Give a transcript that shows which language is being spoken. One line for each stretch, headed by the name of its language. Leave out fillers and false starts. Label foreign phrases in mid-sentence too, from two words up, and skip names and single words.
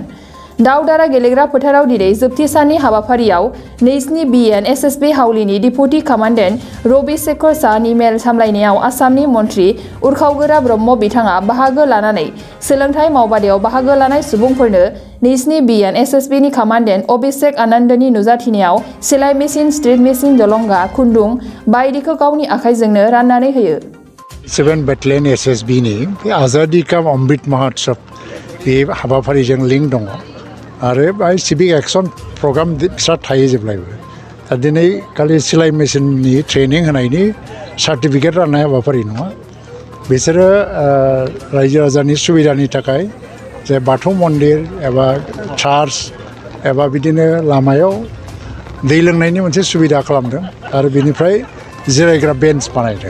Bodo: दावदारा गेलेग्रा फोथाराव दिनै जोबथि साननि हाबाफारियाव 27 बिएन एसएसबि हाउलिनि
English: deputy commandant
Bodo: रबि शेखर साहनि मेल सामलायनायाव आसामनि मन्त्रि उरखावगोरा ब्रह्म बिथाङा बाहागो लानानै सोलोंथाय मावबादायाव बाहागो लानाय सुबुंफोरनो 27 बिएन एसएसबिनि कामान्डेन्ट अभिषेक आनन्दनि नुजाथिनायाव सिलाइ मेसिन, स्ट्रिट मेसिन, जलंगा, खुन्दुं बायदिखौ गावनि आखाइजोंनो राननानै होयो। 7 बेटालियन एसएसबिनि बे आजादी का अमृत महोत्सव बे हाबाफारिजों लिंक दङ आरो बाय
English: civic action programme
Bodo: फिसा थायो जेब्लायबो। दा दिनै खालि सिलाइ मेसिननि ट्रेनिं होनायनि सार्टिफिकेट राननाय हाबाफारि नङा। बिसोरो रायजो राजानि सुबिदानि थाखाय जे बाथौ मन्दिर एबा चार्च एबा बिदिनो लामायाव दै लोंनायनि मोनसे सुबिदा खालामदों आरो बिनिफ्राय जिरायग्रा बेन्च बानायदों।